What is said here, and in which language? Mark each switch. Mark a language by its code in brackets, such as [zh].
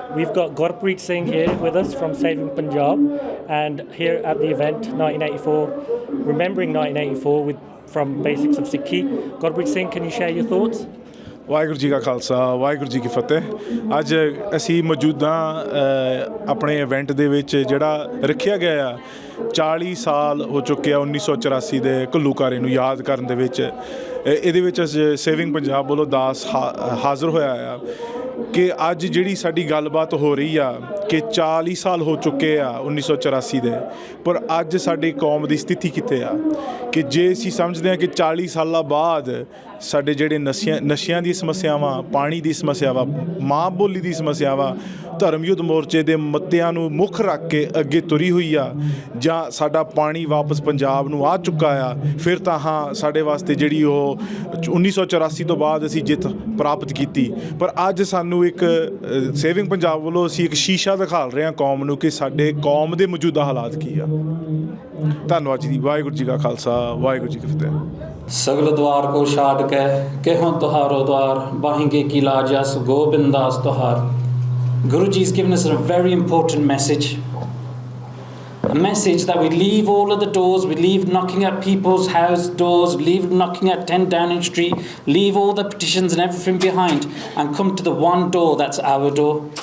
[en] We've got Gurpreet Singh here with us from Saving Punjab, and here at the event 1984, remembering 1984 from Basics of Sikhi. Gurpreet Singh, can you share your thoughts? [pa] Waheguru ji ਕਾ ਖਾਲਸਾ ਵਾਹਿਗੁਰੂ ਜੀ ਕੀ ਫਤਿਹ। ਅੱਜ ਅਸੀਂ ਮੌਜੂਦਾ ਆਪਣੇ event ਦੇ ਵਿੱਚ ਜਿਹੜਾ ਰੱਖਿਆ ਗਿਆ ਆ 40 ਸਾਲ ਹੋ ਚੁੱਕੇ ਆ 1984 ਦੇ ਘੱਲੂਘਾਰੇ ਨੂੰ ਯਾਦ ਕਰਨ ਦੇ ਵਿੱਚ। ਇਹਦੇ ਵਿੱਚ ਸੇਵਿੰਗ ਪੰਜਾਬ ਵੱਲੋਂ ਦਾਸ ਹਾਜ਼ਰ ਹੋਇਆ ਆ ਕਿ ਅੱਜ ਜਿਹੜੀ ਸਾਡੀ ਗੱਲਬਾਤ ਹੋ ਰਹੀ ਆ ਕਿ 40 ਸਾਲ ਹੋ ਚੁੱਕੇ ਆ 1984 ਦੇ, ਪਰ ਅੱਜ ਸਾਡੀ ਕੌਮ ਦੀ ਸਥਿਤੀ ਕਿੱਥੇ ਆ ਕਿ ਜੇ ਅਸੀਂ ਸਮਝਦੇ ਹਾਂ ਕਿ 40 ਸਾਲਾਂ ਬਾਅਦ ਸਾਡੇ ਜਿਹੜੇ ਨਸ਼ਿਆਂ ਦੀ ਸਮੱਸਿਆਵਾਂ, ਪਾਣੀ ਦੀ ਸਮੱਸਿਆਵਾਂ, ਮਾਂ ਬੋਲੀ ਦੀ ਸਮੱਸਿਆਵਾਂ, ਧਰਮ ਯੁੱਧ ਮੋਰਚੇ ਦੇ ਮੱਤਿਆਂ ਨੂੰ ਮੁੱਖ ਰੱਖ ਕੇ ਅੱਗੇ ਤੁਰੀ ਹੋਈ ਆ, ਜਾਂ ਸਾਡਾ ਪਾਣੀ ਵਾਪਸ ਪੰਜਾਬ ਨੂੰ ਆ ਚੁੱਕਾ ਆ, ਫਿਰ ਤਾਂ ਹਾਂ ਸਾਡੇ ਵਾਸਤੇ ਜਿਹੜੀ ਉਹ 1984 ਤੋਂ ਬਾਅਦ ਅਸੀਂ ਜਿੱਤ ਪ੍ਰਾਪਤ ਕੀਤੀ। ਪਰ ਅੱਜ ਸਾਨੂੰ ਇੱਕ ਸੇਵਿੰਗ ਪੰਜਾਬ ਵੱਲੋਂ ਅਸੀਂ ਇੱਕ ਸ਼ੀਸ਼ਾ ਦਿਖਾ ਰਹੇ ਹਾਂ ਕੌਮ ਨੂੰ ਕਿ ਸਾਡੇ ਕੌਮ ਦੇ ਮੌਜੂਦਾ ਹਾਲਾਤ ਕੀ ਆ। ਧੰਨਵਾਦ ਜੀ। ਵਾਹਿਗੁਰੂ ਜੀ ਕਾ ਖਾਲਸਾ ਵਾਹਿਗੁਰੂ ਜੀ ਕੀ ਫਤਿਹ। सगल द्वार को छाड़ के कहों तुहारो द्वार, बाहेंगे की लाजस गोबिंदास तुहार। [en] Guru ji has given us a very important message. A message that we leave all of the doors, we leave knocking at people's house doors, leave knocking at 10 Downing Street, leave all the petitions and everything behind, and come to the one door that's our door.